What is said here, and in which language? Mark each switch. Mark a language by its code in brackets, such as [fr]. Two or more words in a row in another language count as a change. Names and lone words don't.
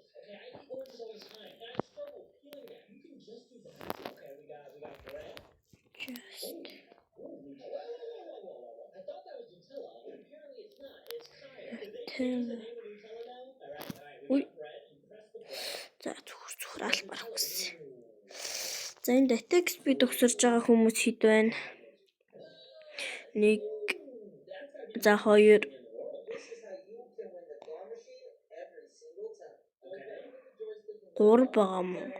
[en] Okay, I eat oranges all the time, and I struggle peeling them. You can just do that. Okay, we got bread. Just. Whoa. I thought that was Nutella, but apparently it's not. It's Kaya. Did they Nutella. change the name of Nutella now? Alright. We Ui. got bread. You press the bread. [mn] За зүгээр албар хүссэн. За энэ Datex би төгсөрж байгаа хүмүүс хэд байна? 1 за 2 3 байгаа юм уу?